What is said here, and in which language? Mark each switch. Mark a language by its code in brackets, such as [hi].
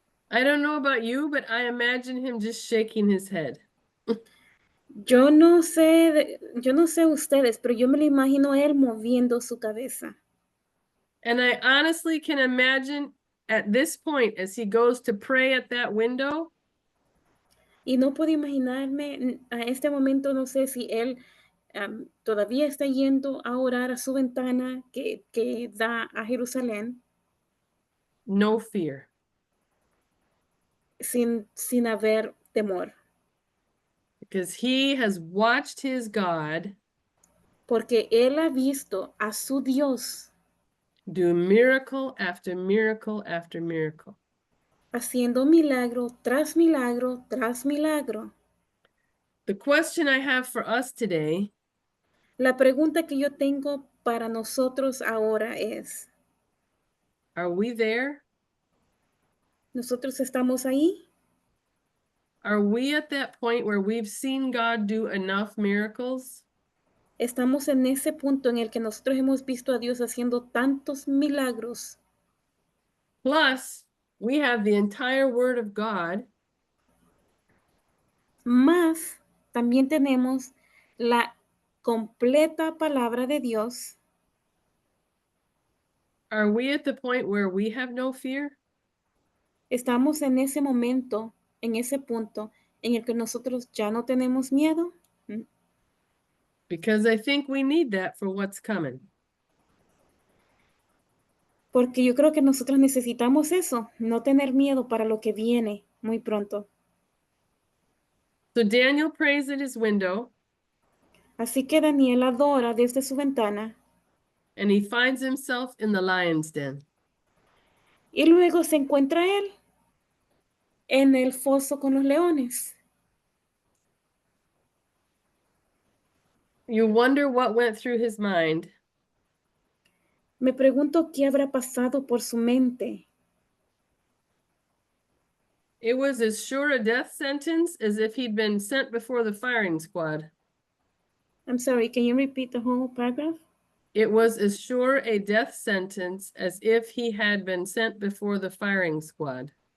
[en] I don't know about you, but I imagine him just shaking his head. [es] Yo no sé ustedes, pero yo me lo imagino a él moviendo su cabeza. [en] And I honestly can imagine at this point, as he goes to pray at that window, [es] y no puedo imaginarme a este momento, no sé si él todavía está yendo a orar a su ventana que da a Jerusalén. [en] No fear. [es] Sin haber temor. [en] Because he has watched his God [es] porque él ha visto a su Dios [en] do miracle after miracle after miracle. [es] haciendo milagro tras milagro tras milagro. [en] The question I have for us today [es] La pregunta que yo tengo para nosotros ahora es, [en] are we there? [es] ¿nosotros estamos ahí? [en] Are we at that point where we've seen God do enough miracles? [es] Estamos en ese punto en el que nosotros hemos visto a Dios haciendo tantos milagros. [en] Plus, we have the entire Word of God [es] Más también tenemos la completa palabra de Dios. [en] Are we at the point where we have no fear? [es] Estamos en ese momento, en ese punto en el que nosotros ya no tenemos miedo. [en] Because I think we need that for what's coming. [es] Porque yo creo que nosotros necesitamos eso, no tener miedo para lo que viene muy pronto. [en] So Daniel prays at his window [es] Así que Daniel adora desde su ventana [en] and he finds himself in the lion's den. [es] y luego se encuentra él en el foso con los leones. [en] You wonder what went through his mind. [es] Me pregunto qué habrá pasado por su mente. [en] It was as sure a death sentence as if he'd been sent before the firing squad. I'm sorry, can you repeat the whole paragraph? It was as sure a death sentence as if he had been sent before the firing squad.